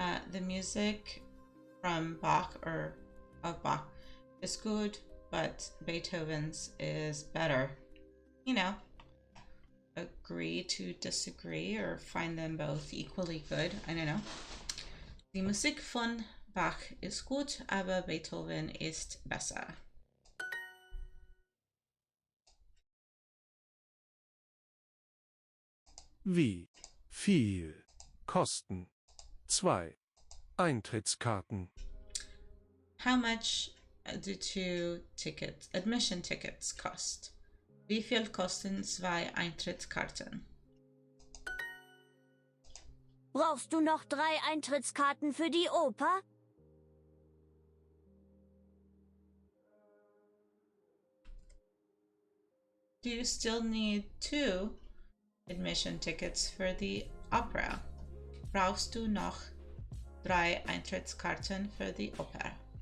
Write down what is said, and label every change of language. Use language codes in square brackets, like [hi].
[en] The music from Bach or of Bach is good, but Beethoven's is better. You know, agree to disagree or find them both equally good. I don't know. [de] Die Musik von Bach ist gut, aber Beethoven ist besser. Wie viel kosten 2 Eintrittskarten? [en] How much do 2 tickets, admission tickets cost? [de] Wie viel kosten 2 Eintrittskarten? Brauchst du noch 3 Eintrittskarten für die Oper? [en] Do you still need 2 admission tickets for the opera? [de] Brauchst du noch 3 Eintrittskarten für die Oper?